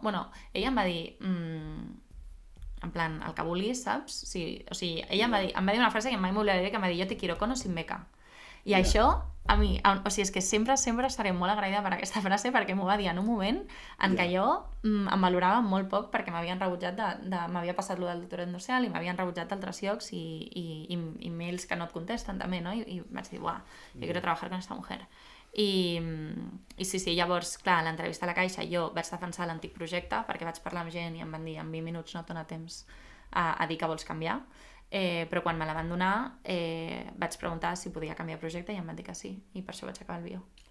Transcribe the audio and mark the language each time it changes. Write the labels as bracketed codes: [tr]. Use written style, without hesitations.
[ca] Bueno, ella em va dir, en plan, el que vulguis, saps? Sí, o sigui, ella em va dir una frase que mai m'oblidaré, que em va dir, [es] yo te quiero con o sin beca. [ca] I això, a mi, o sigui, és que sempre estaré molt agraïda per aquesta frase perquè m'ho va dir en un moment en què jo em valorava molt poc perquè m'havien rebutjat, m'havia passat lo del doctorat industrial i m'havien rebutjat d'altres llocs i mails que no et contesten també, no? [es] I vaig dir, buah, yo quiero trabajar con esta mujer. [ca] I sí, llavors, clar, a l'entrevista a la Caixa jo vaig defensar l'antic projecte perquè vaig parlar amb gent i em van dir en 20 minuts no et dona temps a dir que vols canviar. Però quan me la van donar vaig preguntar si podia canviar projecte i em van dir que sí, i per això vaig acabar el bio.